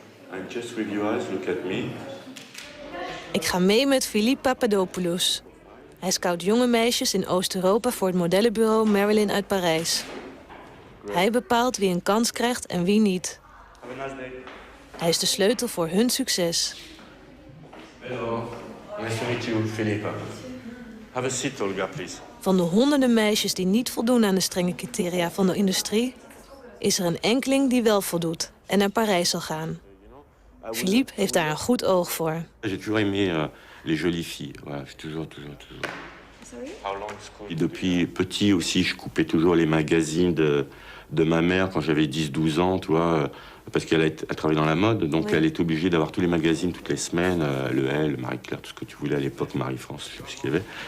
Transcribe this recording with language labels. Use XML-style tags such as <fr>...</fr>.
<en>And just with your eyes, look at me.</en> <nl>Ik ga mee met Philippe Papadopoulos. Hij scout jonge meisjes in Oost-Europa voor het modellenbureau Marilyn uit Parijs. Hij bepaalt wie een kans krijgt en wie niet.</nl> <en>Have a nice day.</en> <nl>Hij is de sleutel voor hun succes.</nl> <en>Hello. Nice to meet you, Philippe. Have a seat, Olga, please.</en> <nl>Van de honderden meisjes die niet voldoen aan de strenge criteria van de industrie, is er een enkeling die wel voldoet en naar Parijs zal gaan. Philippe heeft daar een goed oog voor.</nl> <fr>J'ai toujours aimé les jolies filles. Voilà, toujours.</fr> <en>Sorry? How long school?</en> <fr>Et depuis petit aussi, je coupais toujours les magazines de ma mère quand j'avais 10-12 ans, tu vois, parce qu'elle travaillait dans la mode, donc oui. Elle était obligée d'avoir tous les magazines toutes les semaines, le Elle, Marie-Claire, tout ce que tu voulais à l'époque, Marie-France, je sais plus ce qu'il y avait.</fr>